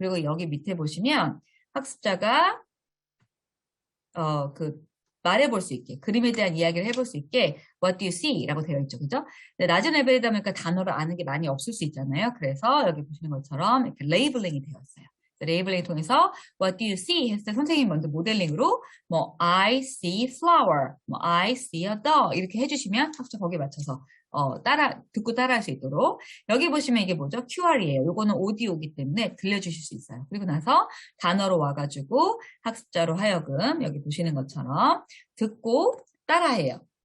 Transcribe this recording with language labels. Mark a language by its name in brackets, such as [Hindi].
[Korean] 그리고 여기 밑에 보시면 학습자가 말해볼 수 있게, 그림에 대한 이야기를 해볼 수 있게 [English] What do you see? [Korean] 라고 되어 있죠. 그죠? 근데 낮은 레벨이다 보니까 단어를 아는 게 많이 없을 수 있잖아요. 그래서 여기 보시는 것처럼 이렇게 레이블링이 되어 있어요. 레이블링을 통해서 [English] What do you see? [Korean] 했을 때 선생님이 먼저 모델링으로 뭐 [English] I see flower, [Korean] 뭐 [English] I see a dog [Korean] 이렇게 해주시면 학습자 거기에 맞춰서 듣고 따라할 수 있도록. 여기 보시면 이게 뭐죠? QR이에요. 요거는 오디오이기 때문에 들려주실 수 있어요. 그리고 나서 단어로 와가지고 학습자로 하여금 여기 보시는 것처럼 듣고 따라해요.